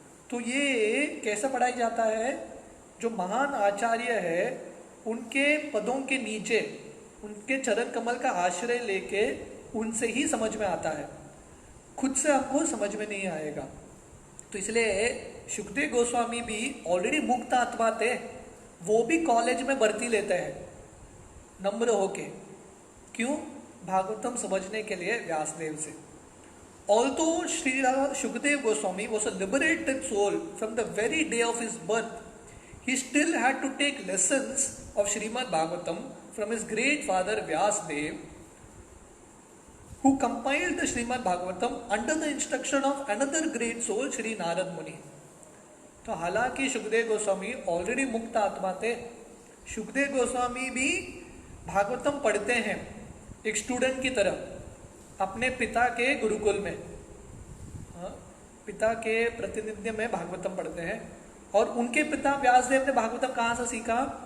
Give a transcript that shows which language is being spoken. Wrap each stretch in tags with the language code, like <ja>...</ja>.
<hi>तो ये कैसे पढ़ाई जाता है? जो महान आचार्य है उनके पदों के नीचे उनके चरण कमल का आश्रय लेके उनसे ही समझ में आता है, खुद से हमको समझ में नहीं आएगा. तो इसलिए सुखदेव गोस्वामी भी ऑलरेडी मुक्त आत्मा थे, वो भी कॉलेज में भर्ती लेते हैं नम्र होके. क्यों? भागवतम समझने के लिए व्यासदेव से.</hi> <en>Although Sri Shukdev Goswami was a liberated soul from the very day of his birth, he still had to take lessons of Srimad Bhagavatam from his great father Vyasadev, who compiled the Srimad Bhagavatam under the instruction of another great soul, Shri Narad Muni.</en> <hi>तो हालांकि Sukhdev Goswami already मुक्त आत्मा थे, सुखदेव गोस्वामी भी भागवतम पढ़ते हैं एक student की तरह अपने पिता के गुरुकुल में. पिता के प्रतिनिधि में भागवतम पढ़ते हैं. और उनके पिता व्यासदेव ने भागवतम कहाँ से सीखा?</hi>